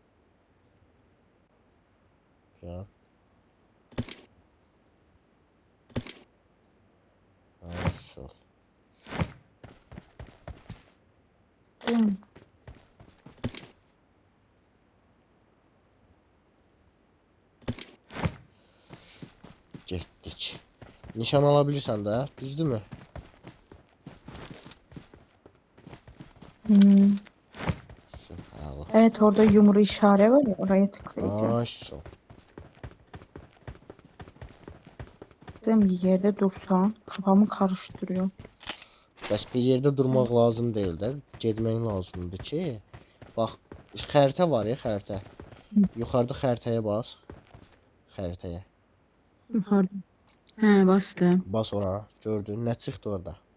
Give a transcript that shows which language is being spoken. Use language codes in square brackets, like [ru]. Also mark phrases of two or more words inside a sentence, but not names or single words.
[az] Gəl. Sol. Sen. Getdik. Nişan alabilirsən də, düzdürmü? [tr] Süper. Evet orada yumru işare var ya oraya tıklayacağım. [az] Ay sol. [tr] Sen bir yerde dursan kafamı karıştırıyor. [az] Bəs bir yerdə durmaq lazım deyil də, getmək lazımdır ki. Bax, xəritə var ya, xəritə. Yuxarıda xəritəyə bas. Xəritəyə. [tr] Yukarıda. He bastım. [az] Bas ona. Gördün, nə çıxdı orada?